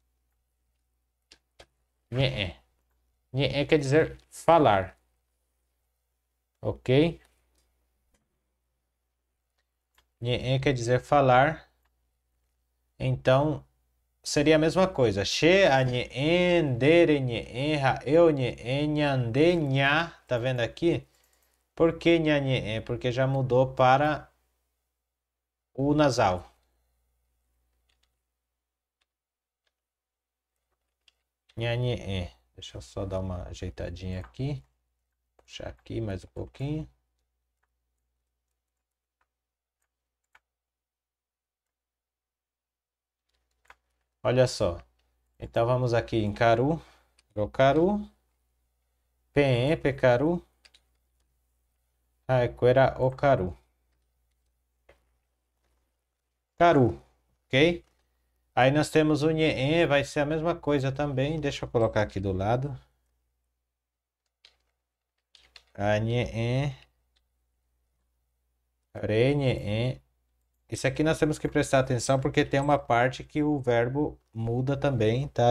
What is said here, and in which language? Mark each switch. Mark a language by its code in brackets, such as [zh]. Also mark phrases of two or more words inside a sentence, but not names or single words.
[pt] Nhê. Nhê quer dizer falar. Ok? Nhê quer dizer falar. Então, seria a mesma coisa. [gn] She, a nhê, dere, nhê, ha, eu, nhê, nhande, nha. [pt] Tá vendo aqui? Por que nha, nhê? Porque já mudou para o nasal. [gn] Nha, nhê. [pt] Deixa eu só dar uma ajeitadinha aqui. Puxar aqui mais um pouquinho. Olha só. Então vamos aqui em [gn] caru, rocaru, pe, pecaru, haekuera, okaru. Caru, [pt] ok? Aí nós temos o nhê, vai ser a mesma coisa também. Deixa eu colocar aqui do lado. [gn] A nhê, re, nhê. [pt] Isso aqui nós temos que prestar atenção porque tem uma parte que o verbo muda também, tá?